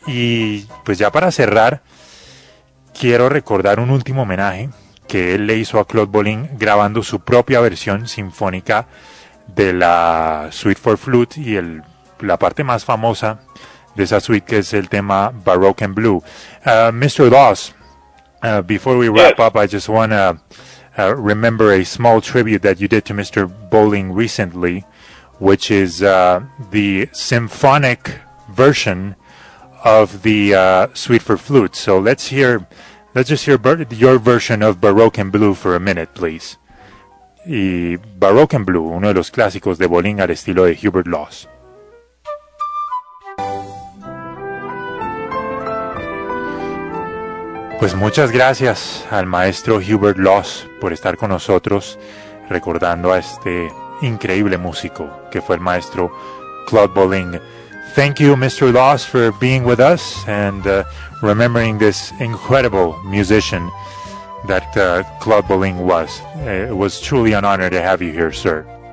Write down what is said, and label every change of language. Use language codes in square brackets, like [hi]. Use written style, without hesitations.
[es] Y pues ya para cerrar, quiero recordar un último homenaje que él le hizo a Claude Bolling grabando su propia versión sinfónica de la Suite for Flute, y la parte más famosa de esa suite, que es el tema Baroque and Blue. [en] Mr. Loss, before we wrap up, I just want to remember a small tribute that you did to Mr. Bolling recently, which is the symphonic version of the Suite for Flute. So let's just hear your version of Baroque and Blue for a minute, please. [es] Y Baroque and Blue, uno de los clásicos de Bolling al estilo de Hubert Loss. Pues Pues muchas gracias al maestro Hubert Loss por estar con nosotros recordando a este increíble músico que fue el maestro Claude Bolling. [en] Thank you, Mr. Loss, for being with us and remembering this incredible musician that Claude Bolling was. It was truly an honor to have you here, sir.